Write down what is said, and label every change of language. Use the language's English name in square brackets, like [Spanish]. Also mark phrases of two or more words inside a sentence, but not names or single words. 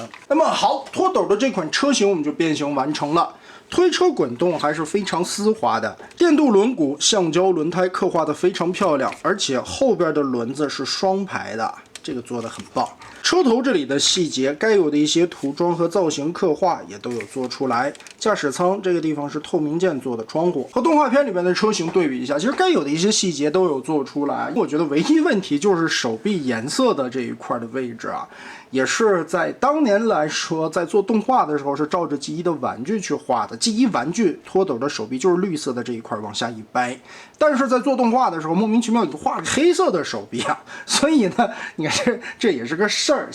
[Chinese] 那麼好，脫斗的這款車型我們就變形完成了，推車滾動還是非常絲滑的，電鍍輪毂、橡膠輪胎刻畫的非常漂亮，而且後邊的輪子是雙排的，這個做得很棒。車頭這裡的細節，該有的一些塗裝和造型刻畫也都有做出來。駕駛艙這個地方是透明件做的窗戶，和動畫片裡面的車型對比一下，其實該有的一些細節都有做出來。我覺得唯一問題就是手臂顏色的這一塊的位置啊，也是在當年來說，在做動畫的時候是照着G1的玩具去畫的。G1玩具脫斗的手臂就是綠色的這一塊往下一掰，但是在做動畫的時候莫名其妙就畫了黑色的手臂啊，所以呢，你看這也是個事兒。